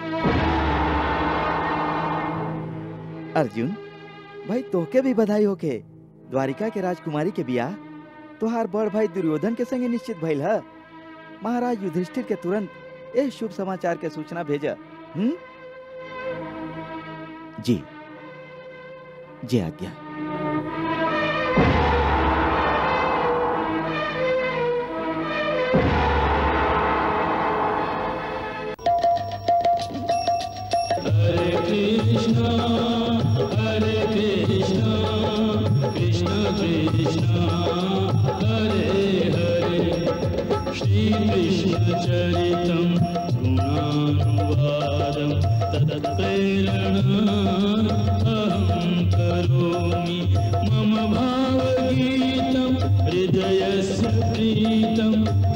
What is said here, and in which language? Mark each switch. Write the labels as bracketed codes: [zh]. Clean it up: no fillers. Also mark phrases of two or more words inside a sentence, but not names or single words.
[bho] अर्जुन भाई, तोहके भी बधाई होके। द्वारिका के राजकुमारी के बियाह तोहार बड़ भाई दुर्योधन के संगे निश्चित भइल है। महाराज युधिष्ठिर के तुरंत ए शुभ समाचार के सूचना भेजा। जी जी आज्ञा। [sa] हरे कृष्णा कृष्ण कृष्ण हरे हरे, श्री कृष्ण चरितम् गुणानुवादं तत्प्रेरणा अहं करोमि। मम भावगीतं हृदयस्य प्रीतं